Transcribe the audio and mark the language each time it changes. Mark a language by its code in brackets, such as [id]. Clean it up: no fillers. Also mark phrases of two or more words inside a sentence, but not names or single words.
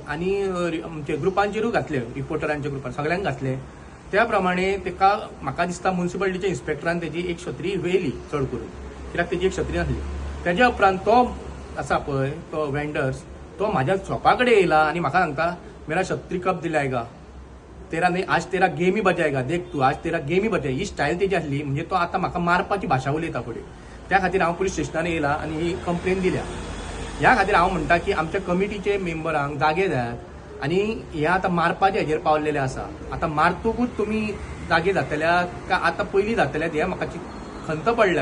[kok] आनी आमच्या ग्रुपांचेरूय घातलें, रिपोर्टरांच्या ग्रुपार सगळ्यांक घातलें. त्या प्रमाणे तेका म्हाका दिसता म्युनिसिपालिटीच्या इन्स्पेक्टरान तेजी एक छत्री व्हेली चड करून, कित्याक तेजी एक छत्री नासली. तेज्या उपरांत तो आसा पळय तो वेंडर्स, तो म्हाज्या शॉपा कडेन येयला आनी म्हाका सांगता [hi] मेरा छत्री कब दिलायगा, आज तेरा गेमी बजायगा, देख तू आज तेरा गेमी बजाय. [kok] ही स्टायल तेजी आसली. म्हणजे तो आतां म्हाका मारपाची भाशा उलयता फुडें. त्या खातीर हांव पुलीस स्टेशनार येयला आनी ही कंप्लेन दिल्या. ह्या खातीर हांव म्हणटा की आमच्या कमिटीचे मेंबरांक जागे जायात आनी हे आतां मारपाचे हेजेर पावलेले आसा. आतां मारतकूच तुमी जागे जातल्यात काय आतां पयलीं जातल्यात हें म्हाका खंत पडल्या.